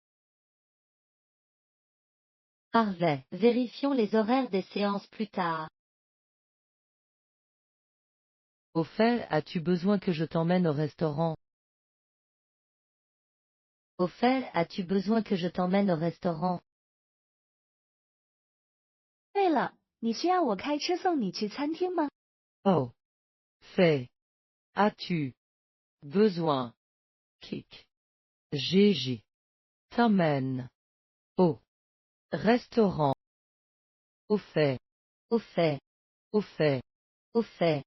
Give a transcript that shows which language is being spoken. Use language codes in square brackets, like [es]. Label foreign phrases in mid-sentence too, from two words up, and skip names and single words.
[fr] Parfait. Vérifions les horaires des séances plus tard. Au fait, as-tu besoin que je t'emmène au restaurant? Au fait, as-tu besoin que je t'emmène au restaurant? [zh] 对了，你需要我开车送你去餐厅吗？ [fr] Oh. Fait. As-tu besoin que je t'emmène au restaurant? Au fait. Au fait. Au fait. Au fait.